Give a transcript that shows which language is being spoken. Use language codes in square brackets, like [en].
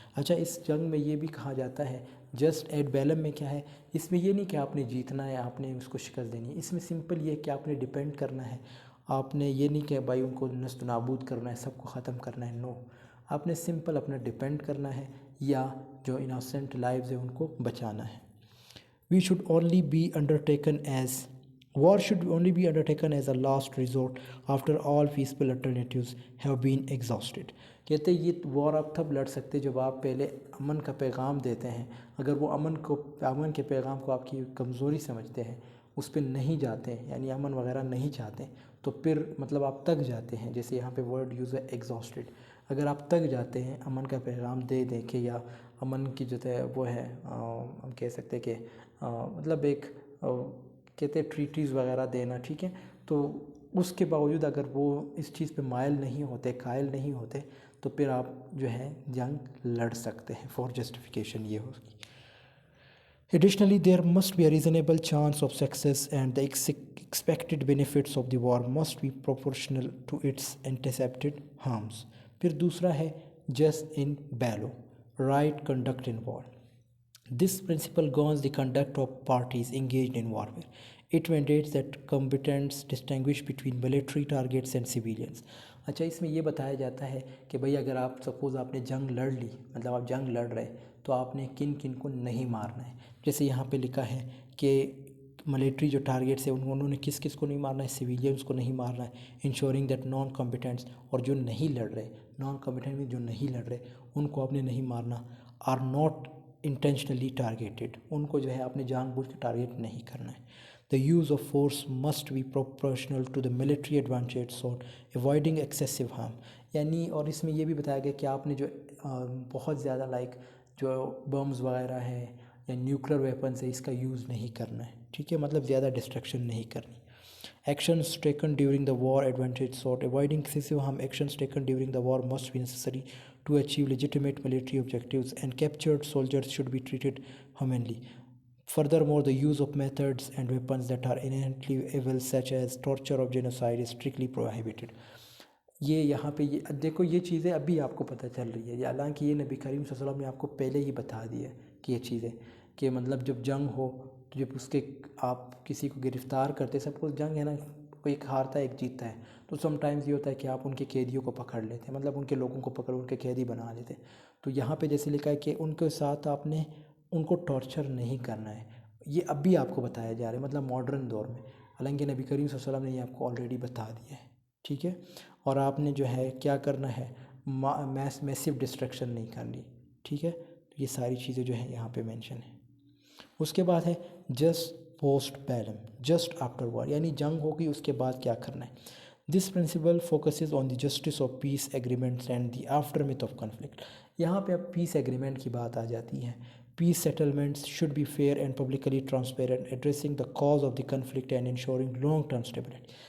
[ur] اچھا, اس جنگ میں یہ بھی کہا جاتا ہے جسٹ ایٹ بیلم میں کیا ہے, اس میں یہ نہیں کہ آپ نے جیتنا ہے, آپ نے اس کو شکست دینی ہے. اس میں سمپل یہ ہے کہ آپ نے ڈیپینڈ کرنا ہے. آپ نے یہ نہیں کہ بھائی ان کو نست و نابود کرنا ہے, سب کو ختم کرنا ہے. نو, آپ نے سمپل اپنا ڈیپینڈ کرنا ہے یا جو انوسینٹ لائفز ہیں ان کو بچانا ہے. [en] We should only be undertaken as War should only be undertaken as a last resort after all peaceful alternatives have been exhausted. [ur] کہتے ہیں یہ وار آپ تب لڑ سکتے جب آپ پہلے امن کا پیغام دیتے ہیں. اگر وہ امن کے پیغام کو آپ کی کمزوری سمجھتے ہیں, اس پہ نہیں جاتے ہیں, یعنی امن وغیرہ نہیں چاہتے, تو پھر مطلب آپ تک جاتے ہیں. جیسے یہاں پہ ورڈ یوز ہے ایگزاسٹڈ. اگر آپ تک جاتے ہیں امن کا پیغام دے دیں کہ یا امن کی جو ہے وہ ہے, ہم کہہ سکتے کہ مطلب ایک کہتے ہیں ٹریٹیز وغیرہ دینا, ٹھیک ہے. تو اس کے باوجود اگر وہ اس چیز پہ مائل نہیں ہوتے, قائل نہیں ہوتے, تو پھر آپ جو ہے جنگ لڑ سکتے ہیں. فار جسٹیفیکیشن یہ ہوگی. [en] Additionally, there must be a reasonable chance of success and the expected benefits of the war must be proportional to its anticipated harms. [ur] پھر دوسرا ہے [en] just in bello, right conduct in war. This principle governs the conduct of parties engaged in warfare. It mandates that combatants distinguish between military targets and civilians. [ur] اچھا, اس میں یہ بتایا جاتا ہے کہ بھئی اگر آپ سپوز آپ نے جنگ لڑ لی, مطلب آپ جنگ لڑ رہے, تو آپ نے کن کن کو نہیں مارنا ہے. جیسے یہاں پہ لکھا ہے کہ ملٹری جو ٹارگیٹس ہیں انہوں نے کس کس کو نہیں مارنا ہے, سویلینس کو نہیں مارنا ہے. [en] ensuring that non combatants, [ur] اور جو نہیں لڑ رہے, نان کمبیٹنٹ میں جو نہیں لڑ رہے ان کو آپ نے نہیں مارنا. [en] are not intentionally targeted, [ur] ان کو جو ہے آپ نے جان بوجھ کے ٹارگیٹ نہیں کرنا ہے. [en] The use of force must be proportional to the military advantage sought, avoiding excessive harm. [ur] یعنی اور اس میں یہ بھی بتایا گیا کہ آپ نے جو بہت زیادہ جو بمز وغیرہ ہے یا نیوکلر ویپنز ہے, اس کا یوز نہیں کرنا ہے, ٹھیک ہے. مطلب زیادہ ڈسٹرکشن نہیں کرنی. [en] Actions taken during the war advantage sought, avoiding excessive harm. Actions taken during the war must be necessary to achieve legitimate military objectives, and captured soldiers should be treated humanely. Furthermore, the use of methods and weapons that are inherently evil, such as torture or genocide, is strictly prohibited. [ur] یہ یہاں پہ یہ دیکھو, یہ چیزیں ابھی آپ کو پتہ چل رہی ہے, حالانکہ یہ نبی کریم صلی اللہ علیہ وسلم نے آپ کو پہلے ہی بتا دیا کہ یہ چیزیں, کہ مطلب جب جنگ ہو تو جب اس کے آپ کسی کو گرفتار کرتے, سب کو جنگ ہے نا, کوئی ایک ہارتا ہے ایک جیتتا ہے, تو سم ٹائمز یہ ہوتا ہے کہ آپ ان کے قیدیوں کو پکڑ لیتے ہیں, مطلب ان کے لوگوں کو پکڑ ان کے قیدی بنا لیتے. تو یہاں پہ جیسے لکھا ہے کہ ان کے ساتھ آپ نے ان کو ٹارچر نہیں کرنا ہے. یہ اب بھی آپ کو بتایا جا رہا ہے, مطلب ماڈرن دور میں, حالانکہ نبی کریم صلی اللہ علیہ وسلم نے یہ آپ کو آلریڈی بتا دیا ہے, ٹھیک ہے. اور آپ نے جو ہے کیا کرنا ہے, میسیو ڈسٹرکشن نہیں کرنی, ٹھیک ہے. تو یہ ساری چیزیں جو ہیں یہاں پہ مینشن ہیں. اس کے بعد ہے جسٹ پوسٹ بیلم, [en] just after war, [ur] یعنی جنگ ہوگی اس کے بعد کیا کرنا ہے. [en] This principle focuses on the justice of peace agreements and the aftermath of conflict. [ur] یہاں پہ اب پیس ایگریمنٹ کی بات آ جاتی ہے. [en] Peace settlements should be fair and publicly transparent, addressing the cause of the conflict and ensuring long term stability.